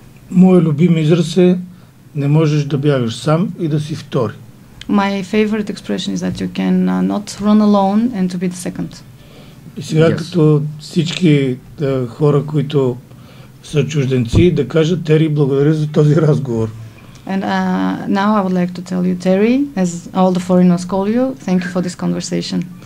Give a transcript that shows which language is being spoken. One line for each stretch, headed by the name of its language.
Bulgarian: Моят любим израз е: не можеш да бягаш сам и да си втори.
English: My favorite expression is that you can not run alone and to be the second.
Bulgarian: И сега като всички хора, които са чужденци, да кажат: Тери, благодаря за този разговор.
English: And now I would like to tell you, Terry, as all the foreigners call you, thank you for this conversation.